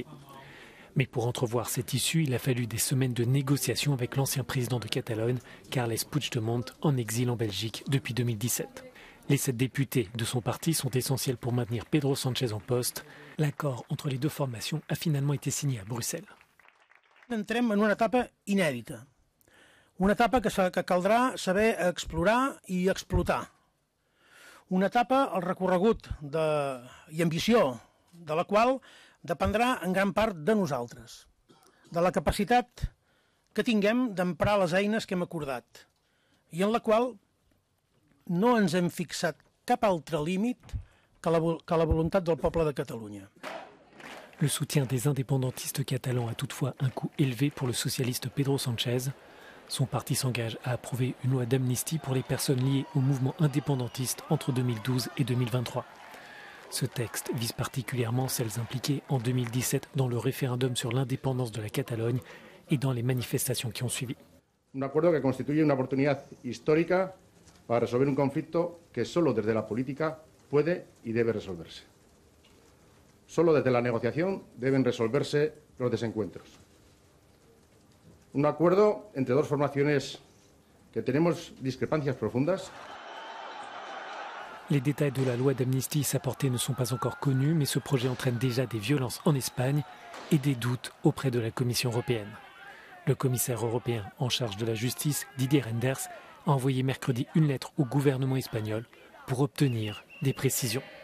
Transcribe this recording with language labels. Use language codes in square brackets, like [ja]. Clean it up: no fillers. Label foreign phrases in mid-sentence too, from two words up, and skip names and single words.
[fr] Mais pour entrevoir cette issue, il a fallu des semaines de négociations avec l'ancien président de Catalogne, Carles Puigdemont, en exil en Belgique depuis 2017. Les 7 députés de son parti sont essentiels pour maintenir Pedro Sánchez en poste. L'accord entre les deux formations a finalement été signé à Bruxelles. [ca] Entrem en una etapa inèdita, una etapa que caldrà saber explorar i explotar, una etapa, el recorregut i ambició de la qual dependrà en gran part de nosaltres, de la capacitat que tinguem d'emprar les eines que hem acordat i en la qual no ens hem fixat cap altre límit que la volontat del poble de Catalunya. [fr] Le soutien des indépendantistes catalans a toutefois un coût élevé pour le socialiste Pedro Sánchez. Son parti s'engage à approuver une loi d'amnistie pour les personnes liées au mouvement indépendantiste entre 2012 et 2023. Ce texte vise particulièrement celles impliquées en 2017 dans le référendum sur l'indépendance de la Catalogne et dans les manifestations qui ont suivi. [es] Un acuerdo que constituye una oportunidad histórica para resolver un conflicto que solo desde la política puede y debe resolverse. Solo desde la negociación deben resolverse los desencuentros. Un acuerdo entre dos formaciones que tenemos discrepancias profundas. [fr] Les détails de la loi d'amnistie et sa portée ne sont pas encore connus, mais ce projet entraîne déjà des violences en Espagne et des doutes auprès de la Commission européenne. Le commissaire européen en charge de la justice, Didier Reynders, a envoyé mercredi une lettre au gouvernement espagnol pour obtenir des précisions.